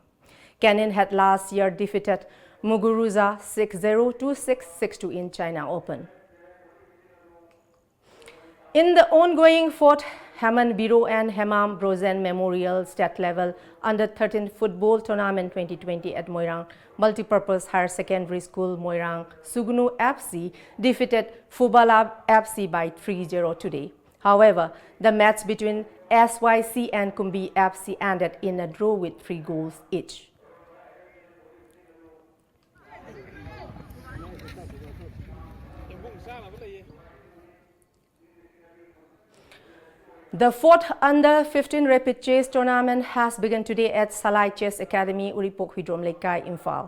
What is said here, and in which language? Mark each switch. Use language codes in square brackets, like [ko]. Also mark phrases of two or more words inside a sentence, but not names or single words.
[en] Kenin had last year defeated Muguruza 6-0, 2-6, 6-2 in China Open. In the ongoing 4th Heman Biro and Hemam Brozen Memorial State Level Under-13 Football Tournament 2020 at Moirang Multipurpose Higher Secondary School Moirang Sugnu FC defeated Fubalab FC by 3-0 today. However, the match between SYC and Kumbi FC ended in a draw with 3 goals each. The 4th Under-15 Rapid Chess Tournament has begun today at Salai Chess Academy, Uripok Hidrom Lekai, Imphal.